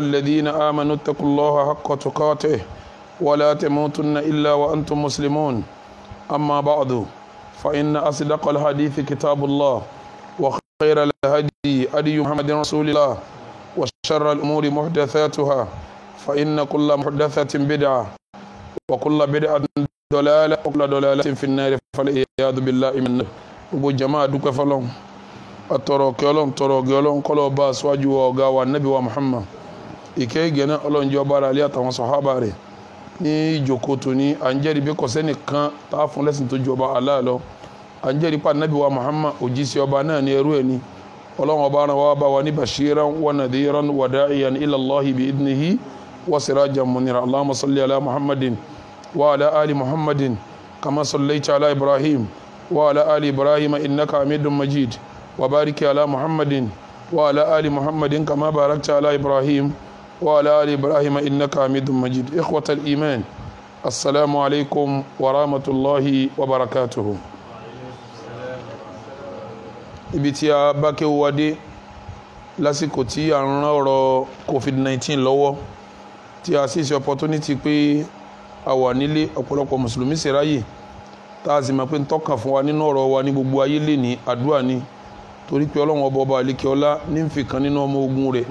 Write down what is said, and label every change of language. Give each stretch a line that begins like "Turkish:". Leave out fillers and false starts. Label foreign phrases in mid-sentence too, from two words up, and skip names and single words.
Arabic: الذين آمنوا اتقوا الله حق تقاته ولا تموتن إلا وأنتم مسلمون أما بعد فإن أصدق الحديث كتاب الله وخير الهدي هدي محمد رسول الله وشر الأمور محدثاتها فإن كل محدثة بدعة وكل بدعة ضلالة وكل ضلالة في النار فالعياذ بالله من النار.
Yoruba: gbogbo jama dúpẹ́ fọ́lọ́run atọrọ kí Ọlọ́run tọrọ gẹ́ Ọlọ́run kó lọ bá aṣáájú wa ọ̀gá wa Nábì wa Muhammad ìkẹ́ ìgẹ̀ náà Ọlọ́run jẹ́ ọba ara ilé àtàwọn sàhábà rẹ̀ ní ìjókòó tòní à ń jẹ́rìí bí kò sẹ́nìkan tá a fún lẹ́sìn tó ju ọba Allah lọ à ń jẹ́rìí pa Nábì wa Muhammad òjíṣẹ́ ọba náà ní ẹrú ẹ̀ ní Ọlọ́run ọba ara wa bá wa ní
Arabic: بشيرا ونذيرا وداعيا إلى الله بإذنه وسراجا منيرا. اللهم صل على محمد وعلى آل محمد كما صليت على إبراهيم وعلى آل إبراهيم إنك حميد مجيد وبارك على محمد وعلى آل محمد كما باركت على إبراهيم وعلى آل إبراهيم إنك حميد مجيد. إخوة الإيمان السلام عليكم ورحمة الله وبركاته.
Yoruba: ibi tí a bá ké wádé lásìkò tí à ń rán ọ̀rọ̀ COVID-19 lọ́wọ́ tí a sì ṣe opportunity pé a wà nílé ọ̀pọ̀lọpọ̀ mùsùlùmí sì ráyè tá a sì mọ̀ pé ń tọ́ka fún wa nínú ọ̀rọ̀ wa ní gbogbo ayé lè ní àdúrà ni torí pé Ọlọ́run ọba àlékè ọlá ní ń fi kan nínú ọmọ ogun rẹ̀